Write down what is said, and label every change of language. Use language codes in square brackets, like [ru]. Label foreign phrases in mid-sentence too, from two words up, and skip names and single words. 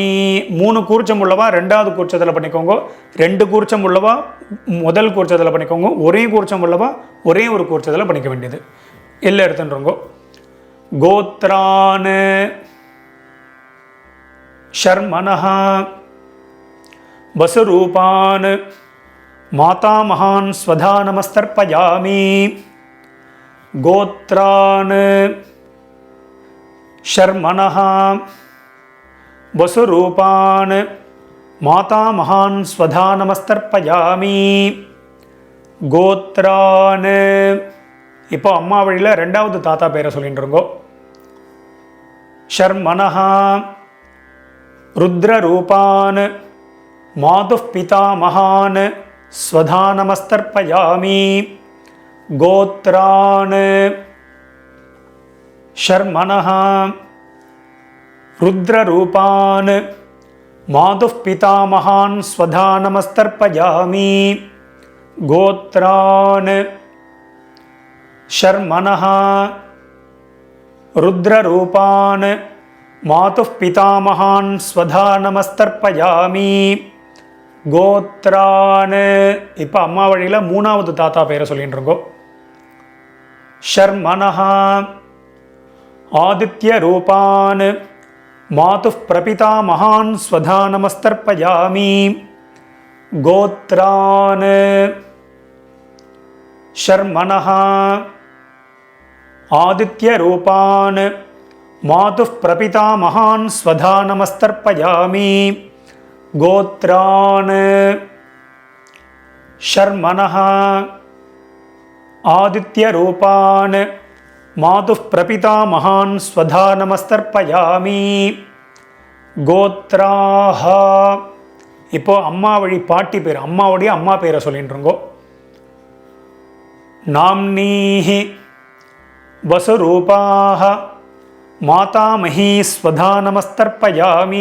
[ta] 3 கூர்ச்சம் உள்ளவா ரெண்டாவது கூர்ச்சத்தில் பண்ணிக்கோங்க. 2 கூர்ச்சம் உள்ளவா முதல் கூர்ச்சத்தில் பண்ணிக்கோங்க. ஒரே கூர்ச்சம் உள்ளவா ஒரே ஒரு கூர்ச்சத்தில் பண்ணிக்க வேண்டியது. எல்லாம் எடுத்துன்றோங்க. [sa] गोत्रान् शर्मणः वसुरूपान् माता महान् स्वधा नमस्तर्पयामि கோத்ரான் शर्मणः वसुरूपान् माता महान् स्वधा नमस्तर्पयामि गोत्रान्. [ta] இப்போ அம்மா வழியில் ரெண்டாவது தாத்தா பேரை சொல்லிட்டு இருக்கோம். [sa] शर्मणः रुद्ररूपान् मातुः पिता महान् स्वधा नमस्तर्पयामि गोत्रान्. शर्मणः रुद्ररूपान् मातुः पिता महान् स्वधा नमस्तर्पयामि गोत्रान्. शर्मणः रुद्ररूपान् मातुः पिता महान् स्वधा नमस्तर्पयामि गोत्रान्. [ta] இப்போ அம்மா வழியில் மூணாவது தாத்தா பேரை சொல்லிட்டு இருக்கோம். [sa] शर्मणः आदित्यरूपान् मातुः प्रपिता महान् स्वधा नमस्तर्पयामि गोत्रान्. शर्मणः आदित्यरूपान् मातुः प्रपिता महान् स्वधा नमस्तर्पयामि गोत्रान्. शर्मणः आदित्यरूपान् मातुः प्रपिता महान् स्वधा नमस्तर्पयामि. கோத்ராஹ. [ta] இப்போ அம்மா வழி பாட்டி பேர், அம்மாவுடைய அம்மா பேரை சொல்லிட்டுருங்கோ. [sa] नाम्नीः वसुरूपाः मातामही स्वधा नमस्तर्पयामि.